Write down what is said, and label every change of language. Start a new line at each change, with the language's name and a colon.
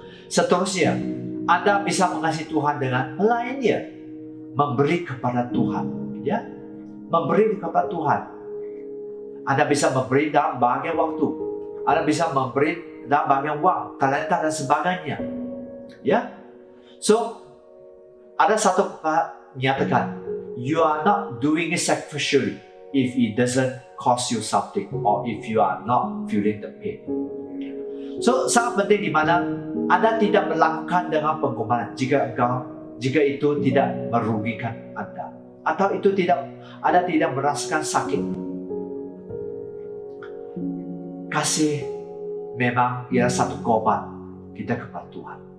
Indonesian: Seterusnya, Anda bisa mengasihi Tuhan dengan melayani, memberi kepada Tuhan, ya, memberi kepada Tuhan. Anda bisa memberi dalam bagian waktu, Anda bisa memberi dalam bagian uang, talenta dan sebagainya, ya. So, ada satu menyatakan,
English: you are not doing it sacrificially if it doesn't cost you something, or if you are not feeling the pain.
Indonesian: So, sangat penting di mana Anda tidak melakukan dengan pengorbanan jika itu tidak merugikan Anda, atau Anda tidak merasakan sakit. Kasih memang ialah satu korban kita kepada Tuhan.